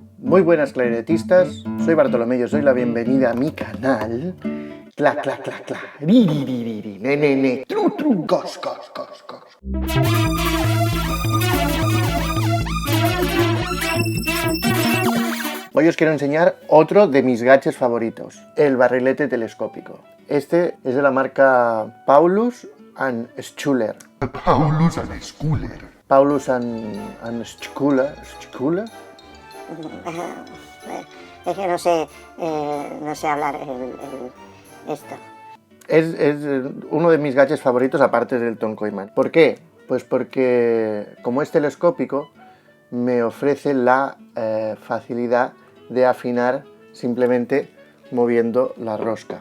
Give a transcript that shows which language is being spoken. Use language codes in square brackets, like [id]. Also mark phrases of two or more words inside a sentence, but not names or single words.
[es] Muy buenas clarinetistas, soy Bartolomé, os doy la bienvenida a mi canal. Cla, cla, cla, cla, ri, ri, ri, ri, ri, ne, ne, ne, tru, tru, gos, gos, gos, gos. Hoy os quiero enseñar otro de mis gadgets favoritos, el barrilete telescópico. Este es de la marca Paulus and Schuller. Paulus and Schuller. Paulus and Schuller. ¿Schuller? Es que no sé hablar esto. Es uno de mis gadgets favoritos aparte del Tonkoiman. ¿Por qué? Pues porque como es telescópico me ofrece la facilidad de afinar simplemente moviendo la rosca.